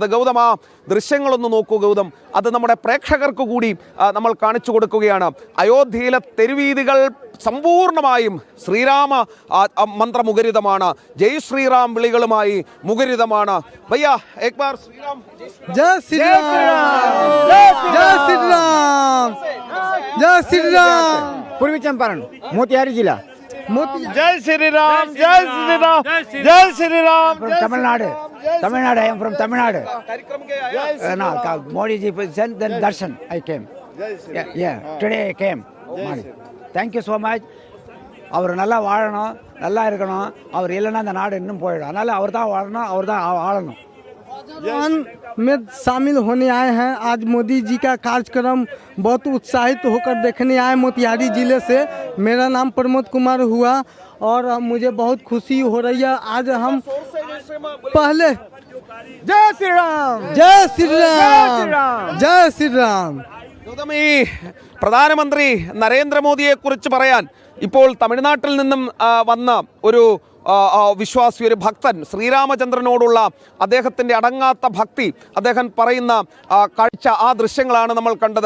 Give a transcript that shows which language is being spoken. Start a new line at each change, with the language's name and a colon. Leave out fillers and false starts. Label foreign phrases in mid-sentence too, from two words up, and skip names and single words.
Malayalam: ഗൗതം, ആ ദൃശ്യങ്ങളൊന്ന് നോക്കൂ ഗൗതം. അത് നമ്മുടെ പ്രേക്ഷകർക്ക് കൂടി നമ്മൾ കാണിച്ചു കൊടുക്കുകയാണ്. അയോധ്യയിലെ തെരുവീതികൾ സമ്പൂർണമായും ശ്രീരാമ മന്ത്രമുഖരിതമാണ്.
Hindi: जय श्रीराम
Malayalam: വിളികളുമായി മുഖരിതമാണ്.
Hindi: भैया एक बार श्रीराम, जय श्री राम, जय श्री राम, जय श्री राम। पूर्वी चंपारण, मोतिहारी जिला। जय श्री राम, जय श्री राम, जय श्री राम।
English: From Tamil Nadu, I am from Tamil Nadu. No, Modi ji sent then darshan. I came. Yeah, today I came. Thank you so much.
Tamil: அவர் நல்லா வாழணும், நல்லா இருக்கணும். அவர் இல்லைன்னா அந்த நாடு இன்னும் போயிடும். அதனால அவர் தான் வாழணும், அவர் தான் ஆளணும்.
Hindi: में शामिल होने आए हैं। आज मोदी जी का कार्यक्रम बहुत उत्साहित होकर देखने आए मोतिहारी जिले से। मेरा नाम प्रमोद कुमार हुआ और मुझे बहुत खुशी हो रही है। आज हम पहले जय श्री राम, जय श्री राम, जय श्री राम।
Malayalam: ഗൗതം, ഈ പ്രധാനമന്ത്രി നരേന്ദ്രമോദിയെ കുറിച്ച് പറയാൻ ഇപ്പോൾ തമിഴ്നാട്ടിൽ നിന്നും വന്ന ഒരു വിശ്വാസി, ഒരു ഭക്തൻ, ശ്രീരാമചന്ദ്രനോടുള്ള അദ്ദേഹത്തിൻ്റെ അടങ്ങാത്ത ഭക്തി അദ്ദേഹം പറയുന്ന കാഴ്ച, ആ ദൃശ്യങ്ങളാണ് നമ്മൾ കണ്ടത്.